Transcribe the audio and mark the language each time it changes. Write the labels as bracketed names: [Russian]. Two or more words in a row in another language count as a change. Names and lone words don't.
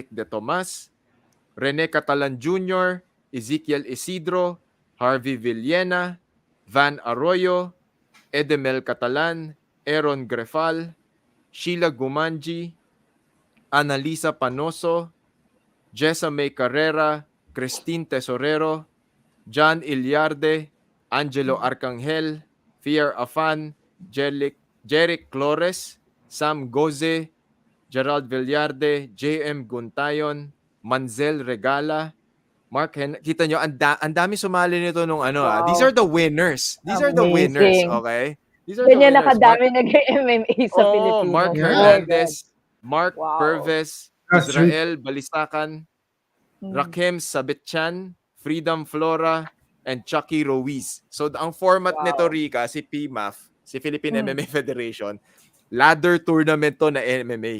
[Filipino] De Tomas, Rene Catalan Jr., Ezekiel Isidro, Harvey Villena, Van Arroyo, Edemel Catalan, Aaron Grefal, Sheila Gumanji, Analisa Panoso, Jessa May Carrera, Christine Tesorero, John Ilyarde, Angelo Arcangel, Fier Afan, Jeric Flores, Sam Goze, Gerald Villarde, JM Guntayon, Manzel Regala, Mark kita nyo, ang dami sumali nito nung [English] These are the winners. These are the winners, okay? These are [Filipino] Ganyan nakadami nag-MMA sa Pilipinas. Mark Hernandez, Mark Perves, Israel Balisakan, Rakim Sabitchan, Freedom Flora, and Chucky Ruiz. So, ang format nito, Rika, si PMAF, si Philippine MMA Federation, [English] ladder tournament [Filipino] to na MMA.